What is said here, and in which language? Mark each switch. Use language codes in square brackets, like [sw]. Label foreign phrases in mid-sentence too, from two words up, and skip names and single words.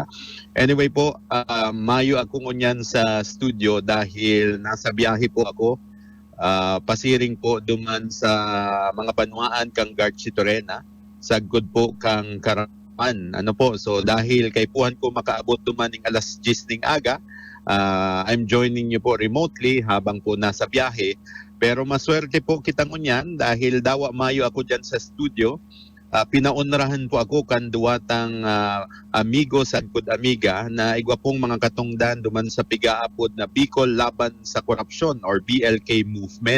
[bik] Anyway po, mayo ako ngunyan sa studio dahil nasa biyahe po ako. Pasiring po duman sa mga banwaan kang Garchi Torena, sagod po kang Karaman. Ano po, so dahil kay puhan ko makaabot duman ning alas 10 ning aga, [en] I'm joining you po remotely [bik] habang po nasa biyahe. Pero maswerte po kita ngunyan dahil dawa mayo ako dyan sa studio. Pinaunrahan po ako kan duwatang amigo sa amiga na igwa pong mga katungdan duman sa pigaapod na Bicol Laban sa Korupsyon or BLK movement.